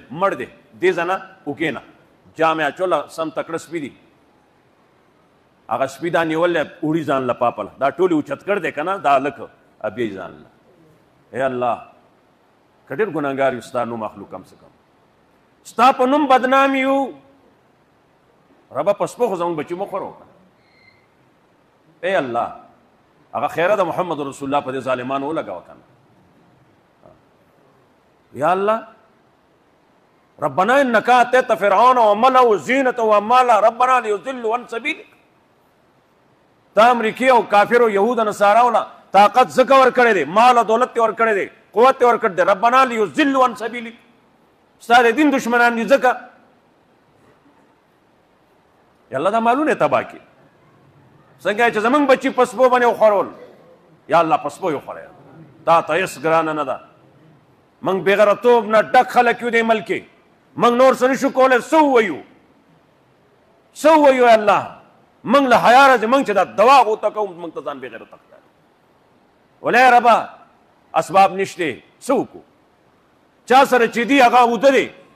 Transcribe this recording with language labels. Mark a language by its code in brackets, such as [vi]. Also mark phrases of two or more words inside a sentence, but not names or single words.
[ps] مړ دی دې ځای نه وکېنه جامې اچوله سم تکړه سپي دي هغه سپي دا نیول دی وړي ځان له پاپله دا ټولې اوچت کړ دی که نه دا هلک بیایي ځان له ای الله که ډېر ګناهګار یو ستا نوم اخلو کم څه کم ستا په نوم بدنام یو ربه په سپو خو زموږ بچي مه خورو ای الله هغه خیره د محمد رسول الله په دې ظالمانو ولګوه که نه یا الله [ar] ربنا انك اتيت فرعون وملأه زينة واموالا ربنا ليضلوا عن سبيلك [ps] تا امریکي او کافرو یهود نصاراو له طاقت ځکه ورکړی دی مال او دولت یې ورکړی دی قوت یې ورکړی دی [ar] ربنا ليضلوا عن سبيلك [ps] ستا د دین دشمنان دي ځکه یا الله دا مالونه تباه کړي څنګه چې زمونږ بچي په سپو باندې وخوړول یا الله په سپو یې وخوړی تا ته هېڅ ګرانه نه ده موږ بېغیرتوب نه ډک خلک یو دې ملک کې موږ نور څه نشو کولی څه ووایو څه ووایو الله موږ له حیا راځي موږ چې دا دوا غوته کوو موږ ته ځان بېغیرته ښکاري ولی ربه اسباب نشته څه وکړو چا سره چې دي هغه اوده دی